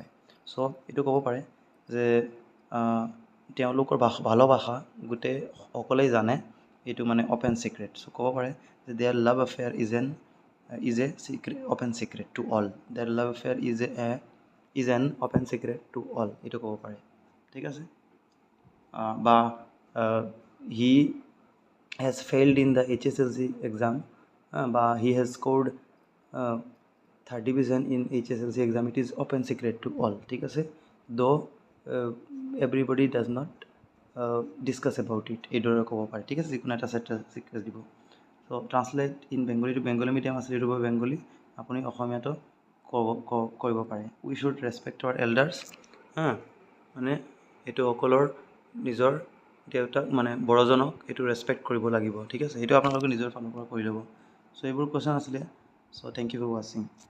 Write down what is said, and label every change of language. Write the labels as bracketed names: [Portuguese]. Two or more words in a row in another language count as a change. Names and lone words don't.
[Assamese] চ' এইটো ক'ব পাৰে যে তেওঁলোকৰ ভালোবাসা গোটেই সকলোৱেই জানে এইটো মানে [English] open secret [Assamese] চ' ক'ব পাৰে যে [English] their love affair is a secret open secret to all their love affair is an open secret to all [Assamese] এইটো ক'ব পাৰে ঠিক আছে বা [English] he has failed in the HSLC exam বা he has scored 30% in HSLC exam it is open secret to all [Assamese] ঠিক আছে [English] though everybody does not discuss about it [Assamese] এইদৰে ক'ব পাৰে ঠিক আছে যিকোনো এটা চিক্ৰেট দিব [English] so translate in Bengali [Assamese] এইটো [English] Bengali medium [Assamese] আছিলে এইটো বেংগলী আপুনি অসমীয়াতো কৰিব পাৰে [English] we should respect our elders [Assamese] মানে এইটো সকলৰ নিজৰ দেউতাক মানে বড়জনক এইটো ৰেচপেক্ট কৰিব লাগিব ঠিক আছে সেইটো আপোনালোকে নিজৰ ফালৰ পৰা কৰি ল'ব চ' এইবোৰ কুৱেশ্যন আছিলে চ' [English] thank you for watching